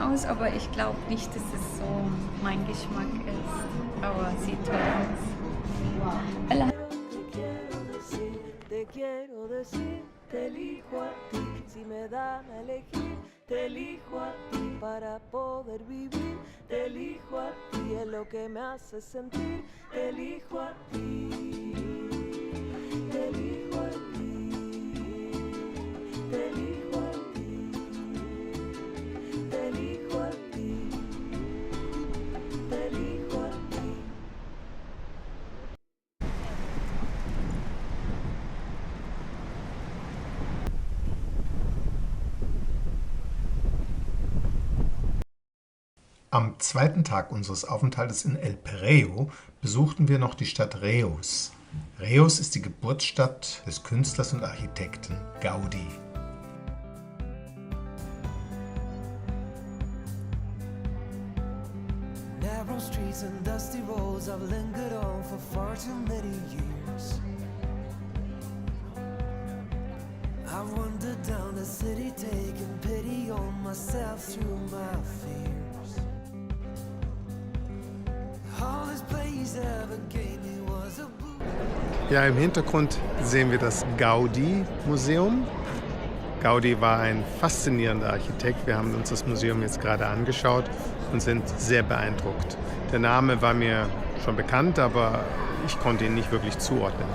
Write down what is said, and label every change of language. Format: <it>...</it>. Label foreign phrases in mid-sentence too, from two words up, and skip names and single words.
<de>aus, aber ich glaube nicht, dass es so mein Geschmack ist. Aber sieht toll aus.</de> <es>Te quiero decir, te elijo a ti, si me dan a elegir, te elijo a ti para poder vivir, te elijo a ti, es lo que me hace sentir, te elijo a ti, te elijo a ti, te elijo a ti, te elijo a ti, te elijo a ti.</es> <de>Am zweiten Tag unseres Aufenthaltes in El Perelló besuchten wir noch die Stadt Reus. Reus ist die Geburtsstadt des Künstlers und Architekten Gaudí.</de> <en>Narrow streets and dusty roads I've lingered on for far too many years. I've wandered down the city taking pity on myself through my fears. All this place ever gave me was a book.</en> <de>Ja, im Hintergrund sehen wir das Gaudí-Museum. Gaudí war ein faszinierender Architekt. Wir haben uns das Museum jetzt gerade angeschaut und sind sehr beeindruckt. Der Name war mir schon bekannt, aber ich konnte ihn nicht wirklich zuordnen.</de>